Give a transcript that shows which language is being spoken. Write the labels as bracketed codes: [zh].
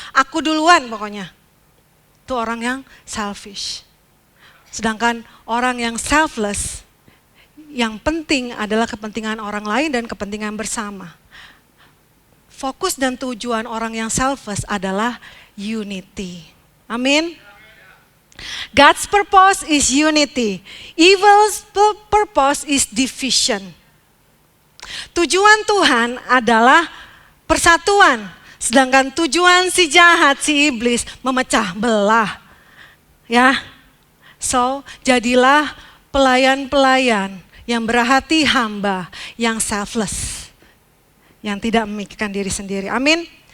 [id] Aku duluan pokoknya. Itu orang yang selfish. Sedangkan orang yang selfless, yang penting adalah kepentingan orang lain dan kepentingan bersama. Fokus dan tujuan orang yang selfless adalah unity. [en] Amin. God's purpose is unity. Evil's purpose is division. [id] Tujuan Tuhan adalah persatuan. Sedangkan tujuan si jahat, si iblis memecah belah. Ya. So, jadilah pelayan-pelayan yang berhati hamba, yang selfless. Yang tidak memikirkan diri sendiri. Amin.